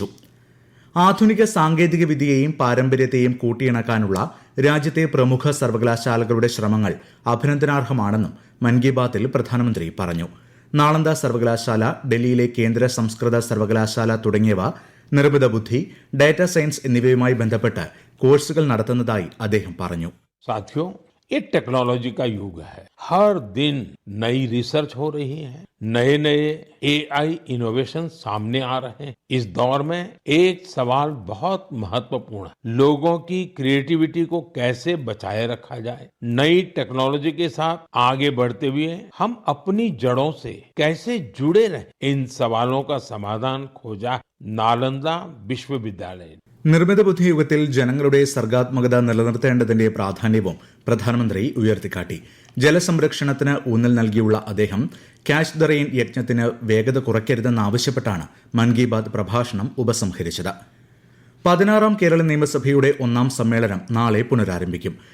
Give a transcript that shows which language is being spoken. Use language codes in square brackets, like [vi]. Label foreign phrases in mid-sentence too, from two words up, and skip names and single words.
[ml] ആധുനിക സാങ്കേതിക വിദ്യയെയും പാരമ്പര്യത്തെയും കൂട്ടിയിണക്കാനുള്ള രാജ്യത്തെ പ്രമുഖ സർവകലാശാലകളുടെ ശ്രമങ്ങൾ അഭിനന്ദനാർഹമാണെന്നും മൻ കി ബാത്തിൽ പ്രധാനമന്ത്രി പറഞ്ഞു. നാളന്ദ സർവകലാശാല, ഡൽഹിയിലെ കേന്ദ്ര സംസ്കൃത സർവകലാശാല തുടങ്ങിയവ നിർമ്മിത ബുദ്ധി, [en] data science [ml] എന്നിവയുമായി ബന്ധപ്പെട്ട് കോഴ്സുകൾ നടത്തുന്നതായി അദ്ദേഹം പറഞ്ഞു. [hi] साथियों, ये टेक्नोलॉजी का युग है. हर दिन नई रिसर्च हो रही है, नए नए [en] AI innovation [hi] सामने आ रहे हैं. इस दौर में एक सवाल बहुत महत्वपूर्ण है. लोगों की क्रिएटिविटी को कैसे बचाए रखा जाए. नई टेक्नोलॉजी के साथ आगे बढ़ते हुए हम अपनी जड़ों से कैसे जुड़े रहें. इन सवालों का समाधान खोजा नालंदा विश्वविद्यालय. [ml] നിർമ്മിത ബുദ്ധി യുഗത്തിൽ ജനങ്ങളുടെ സർഗാത്മകത നിലനിർത്തേണ്ടതിന്റെ പ്രാധാന്യവും പ്രധാനമന്ത്രി ഉയർത്തിക്കാട്ടി. ജലസംരക്ഷണത്തിന് ഊന്നൽ നൽകിയുള്ള അദ്ദേഹം ക്യാച്ച് ദ റെയിൻ യജ്ഞത്തിന് വേഗത കുറയ്ക്കരുതെന്നാവശ്യപ്പെട്ടാണ് മൻ കി ബാത് പ്രഭാഷണം ഉപസംഹരിച്ചത്. 16ാം കേരള നിയമസഭയുടെ 1ാം സമ്മേളനം നാളെ പുനരാരംഭിക്കും.